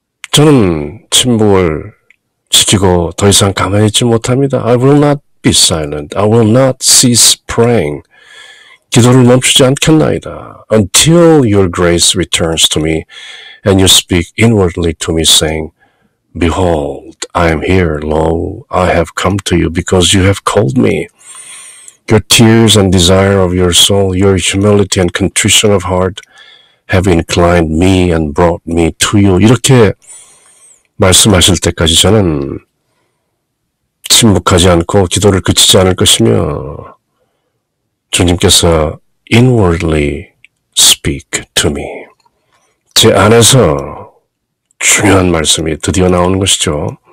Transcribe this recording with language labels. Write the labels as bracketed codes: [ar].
[ko] 저는 침묵을 지키고 더 이상 가만히 있지 못합니다. [en] I will not be silent. I will not cease praying. [ko] 기도를 멈추지 않겠나이다. [en] Until your grace returns to me and you speak inwardly to me saying, Behold, I am here. Lo, I have come to you because you have called me. Your tears and desire of your soul, your humility and contrition of heart have inclined me and brought me to you. [ko] 이렇게 말씀하실 때까지 저는 침묵하지 않고 기도를 그치지 않을 것이며 주님께서 [en] inwardly speak to me. [ko] 제 안에서 중요한 말씀이 드디어 나오는 것이죠.